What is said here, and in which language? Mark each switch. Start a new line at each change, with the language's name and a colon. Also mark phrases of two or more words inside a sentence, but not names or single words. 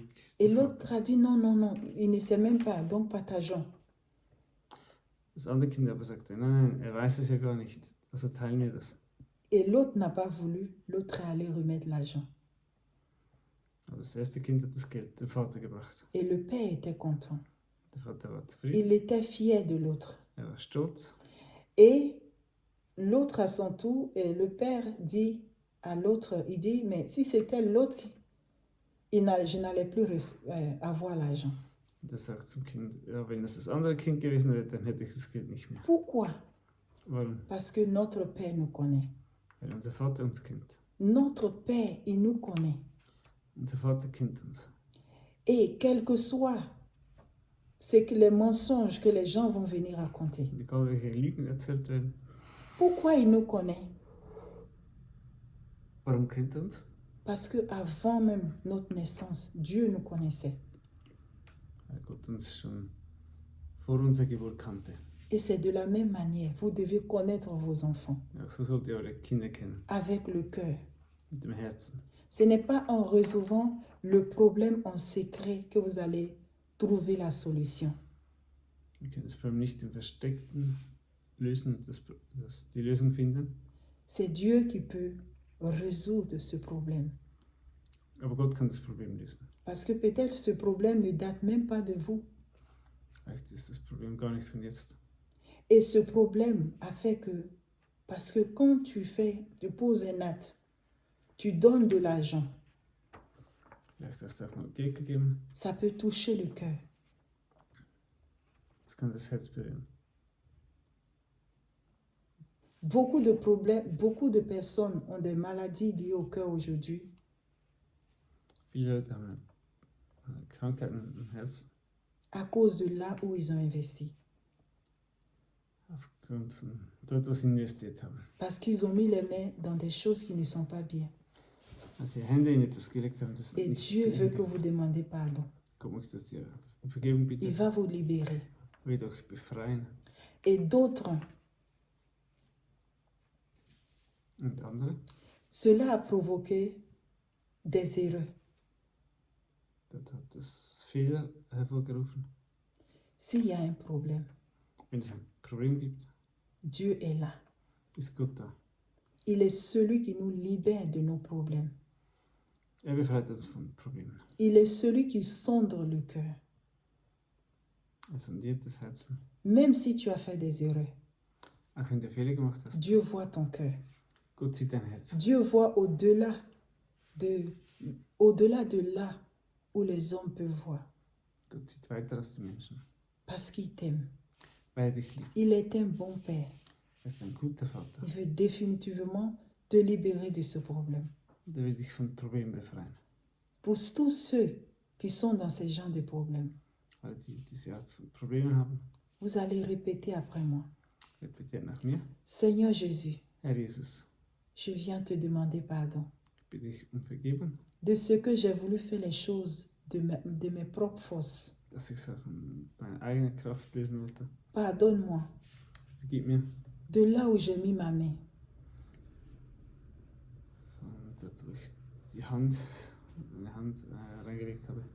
French: Et l'autre a dit non, non, non, il ne sait même pas, donc partageons.
German: Das andere Kind aber sagte, nein, er weiß es ja gar nicht, also teilen wir das.
French: Et l'autre n'a pas voulu, l'autre est allé remettre l'argent.
German: Aber das erste Kind hat das Geld dem Vater gebracht.
French: Et le père était content.
German: Der Vater war zufrieden,
French: Il était fier de l'autre.
German: er war stolz.
French: Et l'autre à son tour, et le père dit à l'autre, il dit, mais si c'était l'autre, je n'allais plus avoir l'argent.
German: Und er sagt zum Kind, ja, wenn das andere Kind gewesen wäre, dann hätte ich das Geld nicht mehr.
French: Pourquoi?
German: Warum?
French: Parce que notre père nous connaît.
German: Weil unser Vater uns kennt.
French: Notre Père, il nous connaît.
German: Unser Vater kennt uns.
French: Et quel que soit les mensonges que les gens vont venir raconter,
German: Und egal welche Lügen erzählt werden,
French: pourquoi il nous connaît?
German: warum kennt er uns?
French: Parce qu'avant même notre naissance, Dieu nous connaissait.
German: Weil Gott uns schon vor unserer Geburt kannte.
French: Et c'est de la même manière, vous devez connaître vos enfants
German: Ja, so sollt ihr eure Kinder kennen.
French: avec le cœur.
German: Mit dem Herzen.
French: Ce n'est pas en résolvant le problème en secret que vous allez trouver la solution.
German: Wir können das Problem nicht im Versteckten lösen und die Lösung finden.
French: C'est Dieu qui peut résoudre ce problème.
German: Aber Gott kann das Problem lösen.
French: Parce que peut-être ce problème ne date même pas de vous.
German: Vielleicht ist das Problem gar nicht von jetzt.
French: Et ce problème a fait que, parce que quand tu poses un acte, tu donnes de l'argent,
German: Vielleicht hast du auch mal Geld gegeben.
French: ça peut toucher le cœur.
German: Das kann das Herz berühren.
French: Beaucoup de problèmes, beaucoup de personnes ont des maladies liées au cœur aujourd'hui.
German: Viele Leute haben Krankheiten im Herzen.
French: À cause de là où ils ont investi.
German: Aufgrund von dort, was sie investiert haben.
French: Parce qu'ils ont mis les mains dans des choses qui ne sont pas bien.
German: Als sie Hände in etwas gelegt haben, das
French: Et
German: nicht
French: Dieu
German: zu
French: veut que
German: Ende
French: vous demandiez pardon.
German: Gott möchte, dass ihr um Vergebung
French: Il
German: bittet.
French: va vous libérer.
German: Wird euch befreien.
French: Et d'autres,
German: Und andere,
French: cela a provoqué des erreurs.
German: dort hat das Fehler hervorgerufen.
French: S'il y a un problème,
German: Wenn es ein Problem gibt,
French: Dieu est là.
German: ist Gott da.
French: Il est celui qui nous libère de nos problèmes.
German: Er befreit uns von Problemen.
French: Il est celui qui sonde le cœur.
German: Er sondiert das Herzen.
French: Même si tu as fait des erreurs,
German: Auch wenn du Fehler gemacht hast,
French: Dieu voit ton cœur.
German: Gott sieht dein Herz.
French: Dieu voit au-delà de là où les hommes peuvent voir.
German: Gott sieht weiter als die Menschen.
French: Parce qu'il t'aime.
German: Weil er dich liebt.
French: Il est un bon Père.
German: Er ist ein guter Vater.
French: Il veut définitivement te libérer de ce problème.
German: Und er will dich von Problemen befreien.
French: Pour tous ceux qui sont dans ce genre de problèmes,
German: Alle, die diese Art von Problemen haben,
French: vous allez répéter après moi.
German: repetiert nach mir.
French: Seigneur Jésus,
German: Herr Jesus,
French: je viens te demander pardon
German: ich bitte dich um Vergebung,
French: de ce que j'ai voulu faire les choses de mes propres forces.
German: dass ich es auch in meiner eigenen Kraft lösen wollte.
French: Pardonne-moi
German: Vergib mir,
French: de là où j'ai mis ma main.
German: von dort, wo ich meine Hand reingelegt habe.